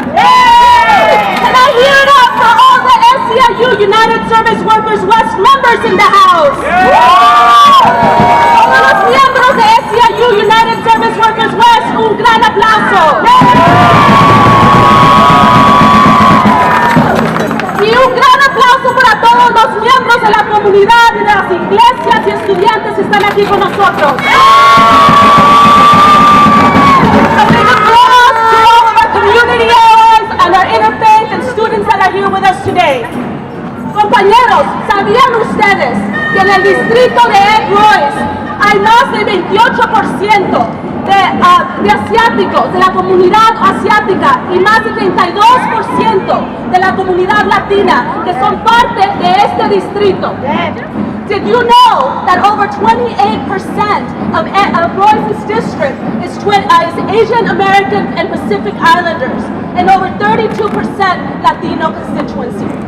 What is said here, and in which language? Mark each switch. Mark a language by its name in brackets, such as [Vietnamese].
[English] Can I hear it up for all the SEIU United Service Workers West members in the house? [Spanish] Todos los miembros de SEIU United Service Workers West, un gran aplauso. Y un gran aplauso para todos los miembros de la comunidad y de las iglesias y estudiantes que están aquí con nosotros. [English] A big applause to all of our community allies and our interfaith and students that are here with us today. [Spanish] Compañeros, ¿sabían ustedes que en el distrito de Ed Royce hay más del 28% de asiáticos, de la comunidad asiática, y más del 32% de la comunidad latina que son parte de este distrito? [English] Did you know that over 28% of Royce's district is Asian American and Pacific Islanders, and over 32% Latino constituency?